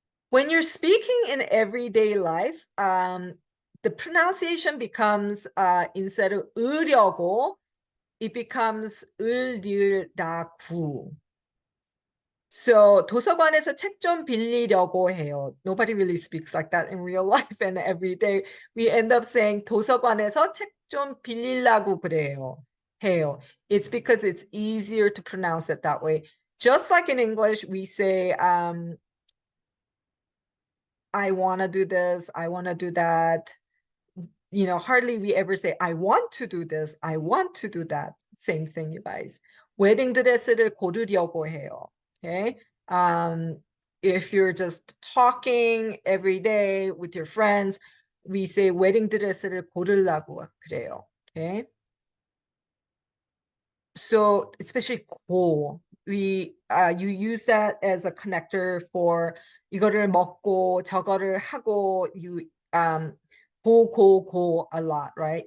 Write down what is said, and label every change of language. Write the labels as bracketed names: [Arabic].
[English] When you're speaking in everyday life, the pronunciation becomes, instead of 으려고, it becomes 으르다구. [Korean] So 도서관에서 책 좀 빌리려고 해요. [English] Nobody really speaks like that in real life, and every day we end up saying [Korean] 도서관에서 책 좀 빌리려고 그래요. 해요. [English] It's because it's easier to pronounce it that way. Just like in English, we say, I want to do this, I want to do that. Hardly we ever say, I want to do this, I want to do that. Same thing, you guys. [Korean] 웨딩 드레스를 고르려고 해요. [English] Okay. If you're just talking every day with your friends, we say [Korean] 웨딩 드레스를 고르려고 그래요. [English] Okay. So especially 고, you use that as a connector for [Korean] 이거를 먹고 저거를 하고, [English] you go a lot, right?